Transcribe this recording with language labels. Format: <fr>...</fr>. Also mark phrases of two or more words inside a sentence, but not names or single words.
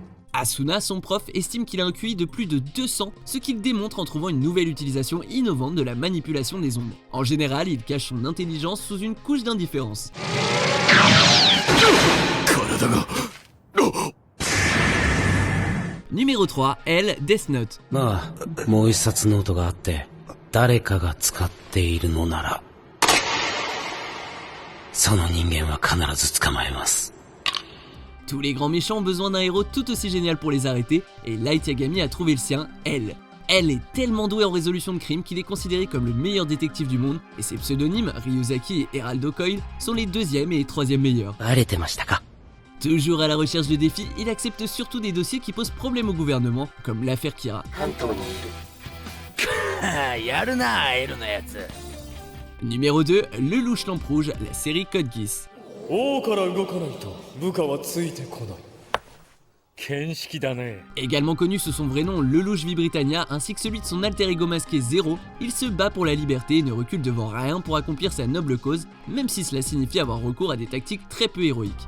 <fr>Asuna, son prof, estime qu'il a un QI de plus de 200, ce qu'il démontre en trouvant une nouvelle utilisation innovante de la manipulation des ondes. En général, il cache son intelligence sous une couche d'indifférence. Numéro 3, L, Death Note.</fr> <ja>まあ、もう一冊ノートがあって、誰かが使っているのなら、その人間は必ず捕まえます。</ja> <fr>Tous les grands méchants ont besoin d'un héros tout aussi génial pour les arrêter, et Light Yagami a trouvé le sien, L. L est tellement doué en résolution de crimes qu'il est considéré comme le meilleur détective du monde, et ses pseudonymes, Ryuzaki et Heraldo Coil, sont les deuxième et troisième meilleurs.</fr> <ja>バレてましたか?</ja> <fr>Toujours à la recherche de défis, il accepte surtout des dossiers qui posent problème au gouvernement, comme l'affaire Kira. Numéro 2, Le Louche Lampe Rouge, la série Code Geass. Également connu sous son vrai nom Lelouch V Britannia ainsi que celui de son alter ego masqué Zero, il se bat pour la liberté et ne recule devant rien pour accomplir sa noble cause, même si cela signifie avoir recours à des tactiques très peu héroïques.</fr>